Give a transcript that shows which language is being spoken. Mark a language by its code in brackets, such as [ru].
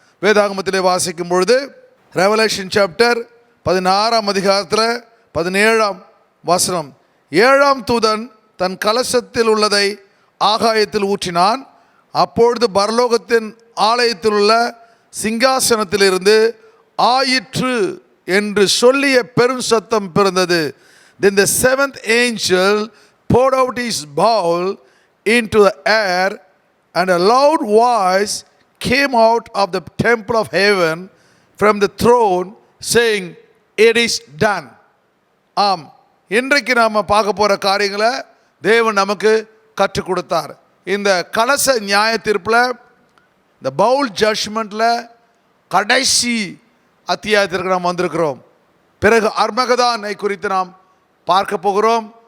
[ta] வேதாகமத்திலே வாசிக்கும் பொழுது ரெவலேஷன் சாப்டர் 16ஆம் அதிகாரத்தில் 17ஆம் வசனம், 7ஆம் தூதன் தன் கலசத்தில் உள்ளதை ஆகாயத்தில் ஊற்றினான். அப்பொழுது பரலோகத்தின் ஆலயத்தில் உள்ள சிங்காசனத்திலிருந்து ஆயிற்று என்று சொல்லிய பெரும் சத்தம் பிறந்தது. [en] Then the seventh angel poured out his bowl into the air, and a loud voice came out of the temple of heaven from the throne saying, "It is done." [ta] ஆம், இன்றைக்கு நாம் பார்க்க போகிற காரியங்களை தேவன் நமக்கு கற்றுக் கொடுத்தார். இந்த கலச நியாய தீர்ப்பில், இந்த பவுல் ஜட்ஜ்மெண்ட்டில் கடைசி அத்தியாயத்திற்கு நாம் வந்திருக்கிறோம். பிறகு அர்மகதானை குறித்து நாம் பார்க்க போகிறோம்.